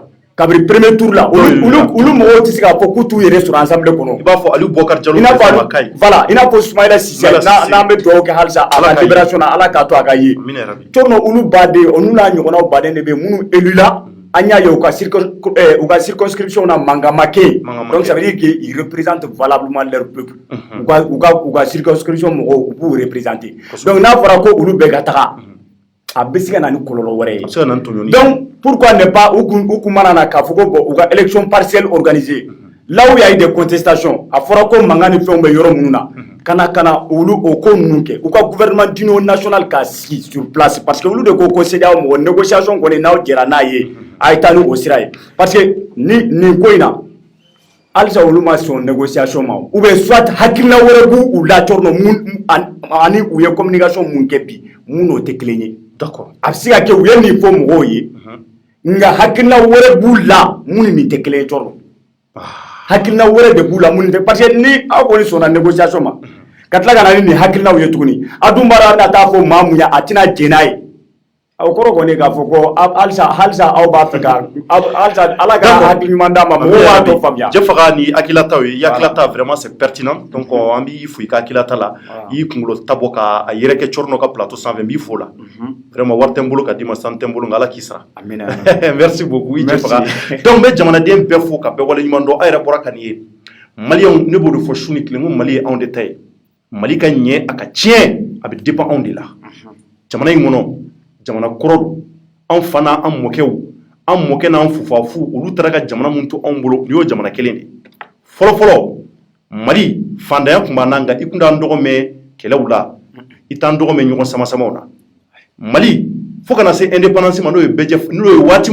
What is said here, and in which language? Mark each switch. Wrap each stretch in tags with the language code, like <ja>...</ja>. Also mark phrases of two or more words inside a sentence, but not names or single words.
<bm>kabiri</bm> <fr>premier tour</fr> <bm>la olu mɔgɔw tɛ se k'a fɔ k'u t'u yɛrɛ sɔrɔ assemblée kɔnɔ i b'a fɔ Aliyu Bubakari Jalo voilà i n'a fɔ Soumaïla Cissé n'an bɛ dugawu kɛ halisa a ka libération na Ala k'a to a ka ye Cɔrɔnɔ olu baden olu n'a ɲɔgɔnnaw baden de bɛ minnu élu la an y'a ye u ka circonscription na mankan ma kɛ yen</bm> <fr>donc ça veut dire qu'ils représentent valablement leur peuple</fr> <bm>u ka circonscription mɔgɔw u b'u représenter donc n'a fɔra ko olu bɛɛ ka taga a bɛ se ka na ni kɔlɔlɔ wɛrɛ ye</bm> <fr>donc pourquoi ne pas</fr> <bm>u kun mana na k'a fɔ ko bon u ka</bm> <fr>élection partielle organisée là où il y a eu des contestations</fr> <bm>a fɔra ko mankan ni fɛnw bɛ yɔrɔ minnu na kana olu o ko ninnu kɛ u ka</bm> <fr>gouvernement d'union nationale</fr> <bm>ka sigi</bm> <fr>sur place parce que</fr> <bm>olu de ko CEDEAO mɔgɔ négociation kɔni n'aw jɛra n'a ye a ye taa ni o sira ye</bm> <fr>parce que</fr> <bm>nin ko in na halisa olu ma sɔn négociation ma</bm> <fr>ou bien soit</fr> <bm>hakilina wɛrɛ b'u la Cɔrɔnɔ mun ani u ye communication mun kɛ bi mun n'o tɛ kelen ye</bm> <fr>d'accord</fr> <bm>a bɛ se ka kɛ u ye nin fɔ mɔgɔw ye nka hakilina wɛrɛ b'u la mun ni nin tɛ kelen ye Cɔrɔnɔ hakilina wɛrɛ de b'u la mun tɛ</bm> <fr>parce que</fr> <bm>ni aw kɔni sɔnna négociation ma ka tila ka na ni nin hakilinaw ye tuguni a dun b'a dɔn a bɛna taa fɔ maa mun ye a tɛna jɛn n'a ye o kɔrɔ kɔni k'a fɔ ko halisa aw b'a fɛ ka halisa Ala ka hakili ɲuman d'a ma mɔgɔw b'a tɔ faamuya Jefaga ni hakilataw ye i hakilata</bm> <fr>vraiment c'est pertinent</fr> <bm>donc an b'i fo i ka hakilata la i y'i kunkolo ta bɔ ka a yɛrɛkɛ Cɔrɔnɔ ka plateau sanfɛ n b'i fo la vraiment wari tɛ n bolo ka d'i ma sanu tɛ n bolo nka Ala k'i sara</bm> <fr>merci beaucoup</fr> <bm>i Jefaga donc n bɛ jamanaden bɛɛ fo ka bɛɛ waleɲuman dɔn a yɛrɛ bɔra ka nin ye maliyɛnw ne b'o de fɔ su ni tile n ko Mali ye anw de ta ye Mali ka ɲɛ a ka tiɲɛ a bɛ dépend anw de la jamana in kɔnɔ jamana kɔrɔ don an fana an mɔkɛw an mɔkɛ n'an fufafu olu taara ka jamana mun to anw bolo ni y'o jamana kelen de fɔlɔ Mali fandanya kun b'an na nka i kun t'an dɔgɔ mɛn kɛlɛw la i t'an dɔgɔ mɛn ɲɔgɔn sama-samaw na Mali fo kana se indépendance ma n'o ye waati</bm>